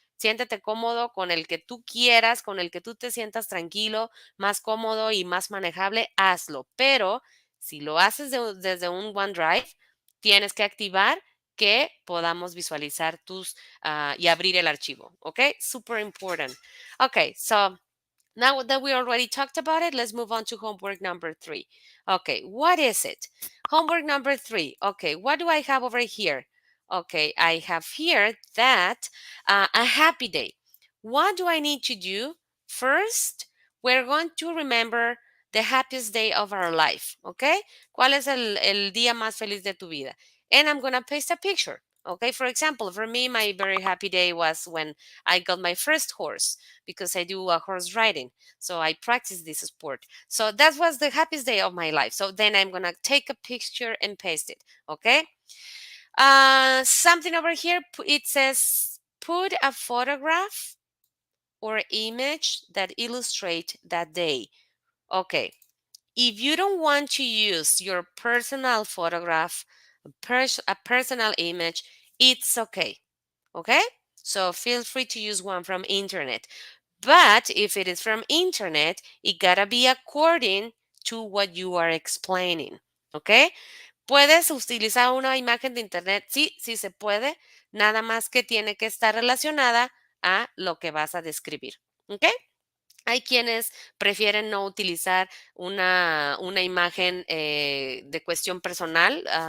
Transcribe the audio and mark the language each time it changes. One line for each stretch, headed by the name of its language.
Spanish: Siéntete cómodo con el que tú quieras, con el que tú te sientas tranquilo, más cómodo y más manejable, hazlo. Pero si lo haces desde un OneDrive, tienes que activar que podamos visualizar y abrir el archivo.
English: ¿Ok? Super important. Ok, so now that we already talked about it, let's move on to homework number 3. Okay, what is it? Homework number 3. Okay, what do I have over here? Okay, I have here that a happy day. What do I need to do? First, we're going to remember the happiest day of our life.
Spanish: Okay, ¿cuál es el día más feliz de tu vida?
English: And I'm going to paste a picture. Okay, for example, for me, my very happy day was when I got my first horse because I do horse riding. So I practice this sport. So that was the happiest day of my life. So then I'm going to take a picture and paste it. Okay. Something over here, it says put a photograph or image that illustrate that day. Okay. If you don't want to use your personal photograph, a personal image, it's okay. Okay? So feel free to use one from internet. But if it is from internet, it gotta be according to what you are explaining. Okay?
Spanish: ¿Puedes utilizar una imagen de internet? Sí, sí se puede. Nada más que tiene que estar relacionada a lo que vas a describir. ¿Ok? Hay quienes prefieren no utilizar una imagen de cuestión personal.